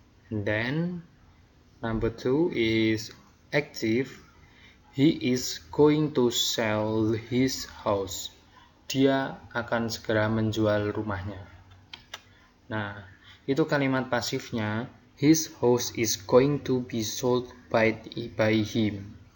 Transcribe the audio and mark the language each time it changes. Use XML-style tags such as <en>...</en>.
<en>And then number 2 is active. He is going to sell his house.</en> <id>Dia akan segera menjual rumahnya. Nah, itu kalimat pasifnya.</id> <en>His house is going to be sold by him.</en>